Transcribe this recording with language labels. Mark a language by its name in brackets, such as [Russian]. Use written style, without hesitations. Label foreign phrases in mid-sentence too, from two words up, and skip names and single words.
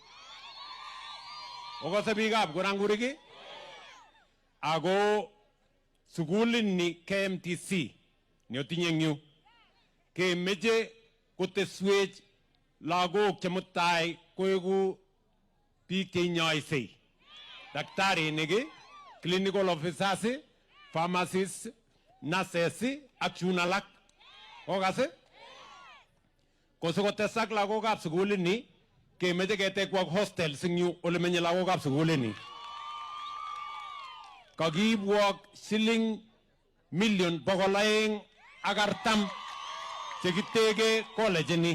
[Kalenjin] Okose biikab Kuranguriki ako sukulini KMTC neotinye eng yu kemeche koteswech lagok chemutai koeku biik cheinyoisei, daktarinik, [English] clinical officers, pharmacists, nurses [Kalenjin] ak chun alak. Okase kosikotesak lagokab sukulini kemeche ketekwak hostels eng yu ole menye lagokab sukulini. Kakiibwok siling million 240 chekiteke college ni.